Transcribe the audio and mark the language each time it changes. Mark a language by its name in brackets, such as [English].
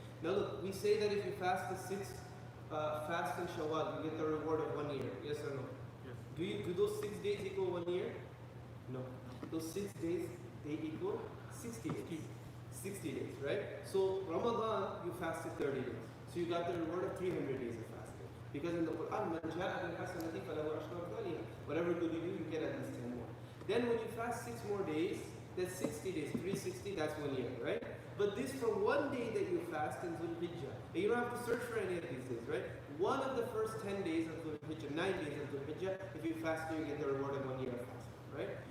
[English] Now look, we say that if you fast the 6th fast in Shawwal, you get the reward of 1 year. Yes or no? Yes. Do those 6 days equal 1 year? No. Those 6 days, they equal 60 days. 60 days, right? So Ramadan, you fasted 30 days. So you got the reward of 300 days of fasting. Because in the Quran, [Arabic] مَنْ جَاءَ بِالْحَسَنَةِ فَلَهُ عَشْرُ أَمْثَالِهَا. [English] Whatever good you do, you get at least 10 more. Then when you fast 6 more days, that's 60 days. 360, that's 1 year, right? But this from 1 day that you fast in Dhul-Hijjah. And you don't have to search for any of these days, right? One of the first 10 days of Dhul-Hijjah, 9 days of Dhul-Hijjah, if you fast, you get the reward of 1 year of fasting, right?